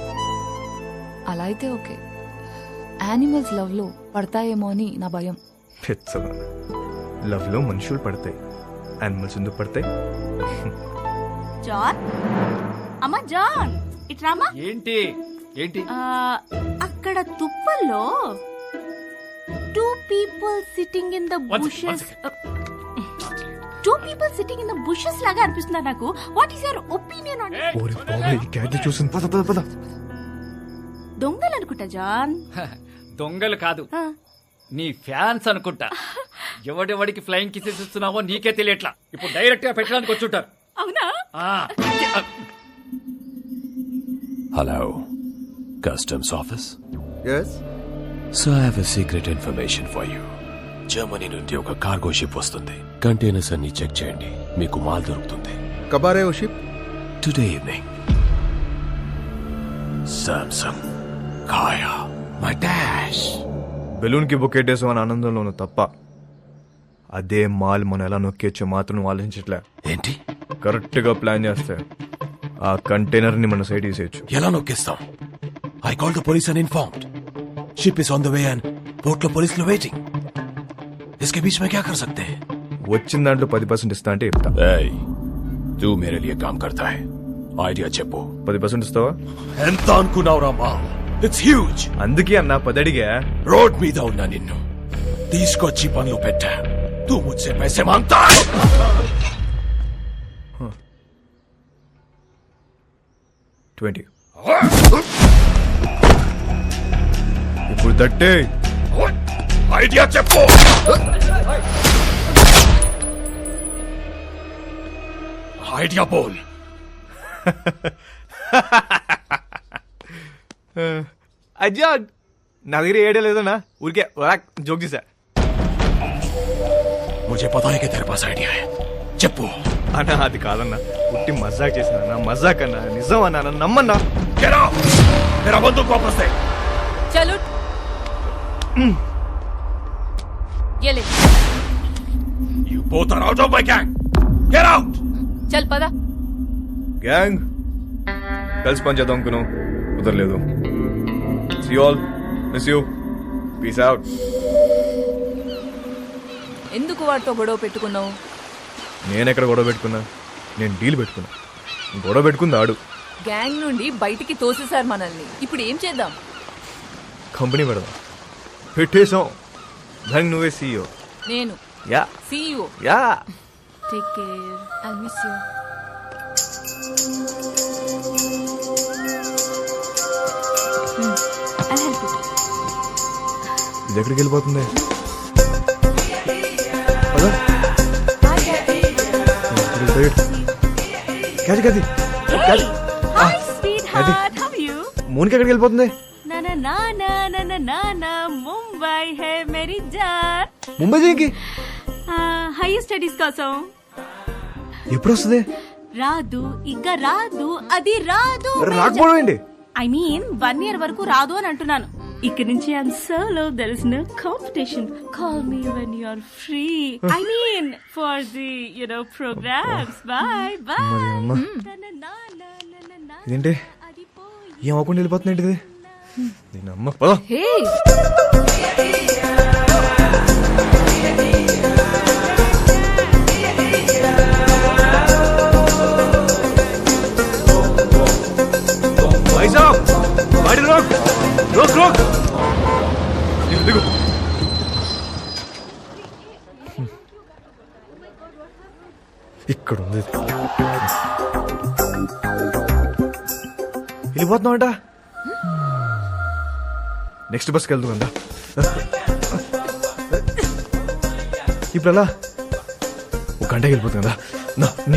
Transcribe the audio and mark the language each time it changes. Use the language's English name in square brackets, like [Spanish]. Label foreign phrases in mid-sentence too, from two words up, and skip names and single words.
[Telugu] అలా అయితే ఓకే. యానిమల్స్ లవ్ లో పడతాయేమో అని నా భయం. పెచ్చదా, లవ్ లో మనుషులు పడతాయి, యానిమల్స్ ఎందుకు పడతాయి? జాన్ అమ్మా, జాన్ ఇట్రామా. ఏంటి ఏంటి? అక్కడ తుప్పల్లో [English] 2 people sitting in the bushes. 2 people sitting in the bushes [Telugu] లాగా అనిపిస్తున్నారు నాకు. [English] What is your opinion on it? [Telugu] ఓరి బాబోయ్, ఈ క్యాట్ చూసింది. పద పద పద. దొంగలు అనుకుంటా జాన్. దొంగలు కాదు, నీ ఫ్యాన్స్ అనుకుంటా. ఎవడెవడికి [English] flying kisses [Telugu] ఇస్తున్నావో నీకే తెలియట్లా. ఇప్పుడు డైరెక్ట్ గా పెట్టడానికి వచ్చుంటారు. అవునా? [English] Hello, Customs Office. Yes? So I have a secret information for you. [Telugu] జర్మనీ నుండి ఒక కార్గో షిప్ వస్తుంది. కంటైనర్స్ అన్ని చెక్ చేయండి, మీకు మాల్ దొరుకుతుంది. [Hindi] कब आ रहे हो शिप? [English] today evening. సామ్సంగ్ కాయా మై డాష్. [Telugu] బెలూన్ కి బొక్కేటేసాం అని ఆనందంలో ఉన్న తప్ప అదే మాల్ మనం ఎలా నొక్కేచ్చో మాత్రం ఆలోచించట్లే. ఏంటి? కరెక్ట్ గా ప్లాన్ చేస్తే ఆ కంటైనర్ ని మన సైడ్ తీసేయచ్చు. ఎలా నొక్కేస్తాం? [English] I call the police and informed. ship is on the way and port [Telugu] లో పోలీసులు వెయిటింగ్. [Hindi] इसके बीच में क्या कर सकते हैं? [Telugu] వచ్చిన దాంట్లో 10% ఇస్తా అంటే చెప్తా. [Hindi] Hey, तू मेरे लिए काम करता है. [Telugu] ఐడియా చెప్పు. 10% ఇస్తావా? ఎంత అనుకున్నావురా మా? [English] it's huge. [Telugu] అందుకే అన్న 10 అడిగా. రోడ్ మీద ఉన్నా నిన్ను తీసుకొచ్చి పనులు పెట్టా. [Hindi] తూ ముझसे पैसे मांगता है. $20. [Telugu] ఇప్పుడు 30. ఐడియా చెప్పు. ఐడియా బోల్. అజ్జా, నా దగ్గర ఏడే లేదన్నా, ఊరికే జోక్ చేశా. मुझे पता है कि तेरे पास आइडिया है. చెప్పు. అన్నా అది కాదన్నా, పుట్టి మజాక్ చేశానన్నా. మజాక్ అన్నా, నిజం అన్నా, నన్ను నమ్మన్నా. [English] Get out. [Hindi] मेरा बंदूक वापस दे. చలో ये ले. [English] You both are out of my gang. Get out. [Telugu] చల్ పద. గ్యాంగ్ కలిసి పని చేద్దాం అనుకున్నాం, కుదరలేదు. [English] See you all. Miss you. Peace out. [Telugu] ఎందుకు వాడితో గొడవ పెట్టుకున్నావు? నేనెక్కడ గొడవ పెట్టుకున్నా? నేను డీల్ పెట్టుకున్నా. గొడవ పెట్టుకుంది ఆడు. గ్యాంగ్ నుండి బయటికి తోసేశారు మనల్ని. ఇప్పుడు ఏం చేద్దాం? కంపెనీ పెడదాం. పెట్టేశాం. దానికి నువ్వే CEO. నేను యా CEO. యా. [English] take care. I'll miss you. I'll help you. [Telugu] ఇది ఎక్కడికి వెళ్ళిపోతుంది? పద. క్యాది క్యాది [English] Hey, hi sweetheart. How are you? [Telugu] మోనికి ఎక్కడికి వెళ్ళిపోతుంది? Na na na na na na na na. [Hindi] मुंबई है मेरी जान. [Telugu] ముంబై దేనికి? [English] higher studies [Telugu] కోసం. ఎప్పుడు వస్తుంది? రాదు, ఇక రాదు, అది రాదు. రాకపోవడం ఏంటి? [English] I mean [Telugu] 1 year వరకు రాదు అని అంటున్నాను. ఇక్కడ నుంచి [English] I'm solo. There is no competition. Call me when you are free. I mean for the programs. Bye bye. [Telugu] మరి అమ్మ ఇదేంటి ఏం అవ్వకుండా వెళ్ళిపోతుంది ఏంటిది? దీని అమ్మ పద. హే, [Hindi] भाई साहब, गाड़ी रोक रोक रोक. [Telugu] దిగు. ఇక్కడ ఉంది. వెళ్ళిపోతున్నామంట. [English] next busకి [Telugu] వెళ్తుందా? ఇప్పుడు అలా 1 గంటకి వెళ్ళిపోతుందా? నీ